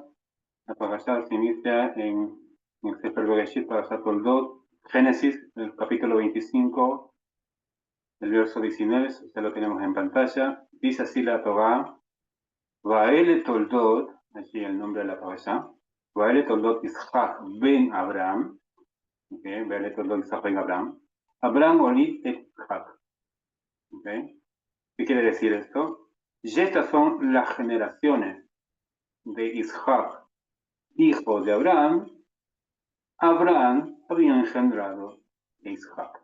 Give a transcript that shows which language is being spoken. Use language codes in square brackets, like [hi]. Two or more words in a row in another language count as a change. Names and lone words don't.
[es] La parasha se inicia en el Sefer Bereshit, Parashat Toldot, Génesis, el capítulo 25, el verso 19, ya lo tenemos en pantalla. Dice así la Torá: [he] ואלה תולדות, [es] allí el nombre de la parasha, [he] ואלה תולדות יצחק בן אברהם, ואלה תולדות יצחק בן אברהם, אברהם הוליד את יצחק. [es] ¿Qué quiere decir esto? Y estas son las generaciones de Ishak, hijo de Abraham. Abraham había engendrado a Ishak.